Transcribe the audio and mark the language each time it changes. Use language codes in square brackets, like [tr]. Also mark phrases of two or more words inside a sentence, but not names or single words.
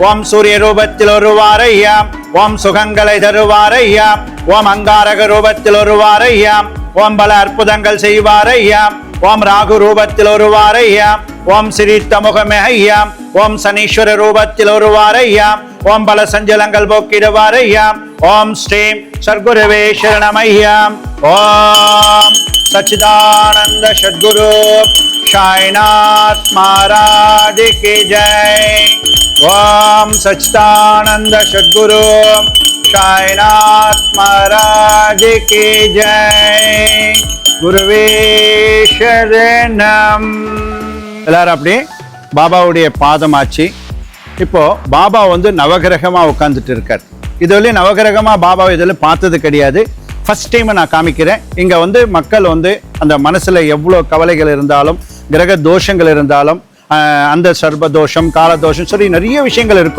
[ta] ஓம் சூரிய ரூபத்தில் ஒருவாரையா, ஓம் சுகங்களை தருவாரையா, ஓம் அங்காரக ரூபத்தில் ஒருவாரையா, ஓம் பல அற்புதங்கள் செய்வாரையா, ஓம் ராகு ரூபத்தில் ஒருவாரையா, ஓம் சிரித்த முகமே ஐயா, ஓம் சனீஸ்வர ரூபத்தில் ஒருவாரையா, ஓம் பல சஞ்சலங்கள் போக்கிடுவாரையா, ஓம் ஸ்ரீம் சர்க்குருவே சரணமையா, ஓம் [hi] सच्चिदानंद सद्गुरु साईनाथ महाराज की जय। ओम सच्चिदानंद सद्गुरु साईनाथ महाराज की जय। [sa] गुरुवे शरणम। [ta] எல்லாரும் அப்படியே பாபாவுடைய பாதமாச்சு. இப்போ பாபா வந்து நவகிரகமா உட்கார்ந்துட்டு இருக்கார். இதுவரையும் நவகிரகமா பாபா இதில் பார்த்தது கிடையாது. [en] first time [ta] நான் காமிக்கிறேன். இங்க வந்து மக்கள் வந்து அந்த மனசுல எவ்வளவு கவலைகள் இருந்தாலும், கிரக தோஷங்கள் இருந்தாலும், அந்த சர்ப தோஷம், கால தோஷம், சரி நிறைய விஷயங்கள் இருக்கும்.